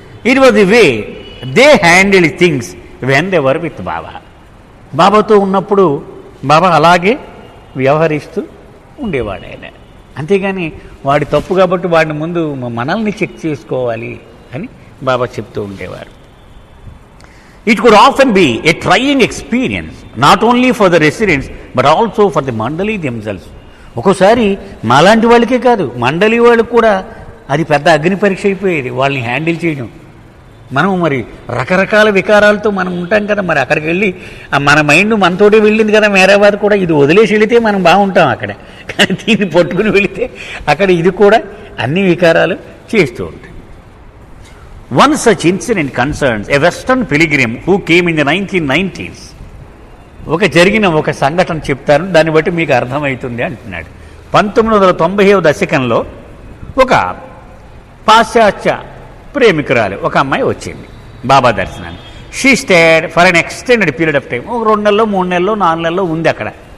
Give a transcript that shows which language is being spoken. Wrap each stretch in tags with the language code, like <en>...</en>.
<en>It was the way they handle things when they were with Baba.</en> <te>బాబాతో ఉన్నప్పుడు బాబా అలాగే వ్యవహరిస్తూ ఉండేవాడు ఆయన. అంతేగాని వాడి తప్పు కాబట్టి వాడిని ముందు మనల్ని చెక్ చేసుకోవాలి అని బాబా చెప్తూ ఉండేవారు.</te> <en>It could often be a trying experience, not only for the residents, but also for the mandali themselves.</en> <te>ఒక్కోసారి మాలాంటి వాళ్ళకే కాదు, మండలి వాళ్ళకు కూడా అది పెద్ద అగ్ని పరీక్ష అయిపోయేది వాళ్ళని హ్యాండిల్ చేయడం. మనం మరి రకరకాల వికారాలతో మనం ఉంటాం కదా, మరి అక్కడికి వెళ్ళి మన మైండ్ మనతోటే వెళ్ళింది కదా మేరాబాద్ కూడా, ఇది వదిలేసి వెళితే మనం బాగుంటాం అక్కడ, కానీ దీన్ని పట్టుకుని వెళితే అక్కడ ఇది కూడా అన్ని వికారాలు చేస్తూ ఉంటాయి.</te> <en>One such incident concerns a Western pilgrim who came in the 1990s.</en> <te>జరిగిన ఒక సంఘటన చెప్తారు, దాన్ని బట్టి మీకు అర్థమవుతుంది అంటున్నాడు. 1990వ దశకంలో ఒక పాశ్చాత్య ప్రేమికురాలు ఒక అమ్మాయి వచ్చింది బాబా దర్శనాన్ని.</te> <en>She stayed for an extended period of time.</en> <te>ఒక 2 నెలల్లో 3 నెలల్లో 4 నెలల్లో ఉంది అక్కడ.</te>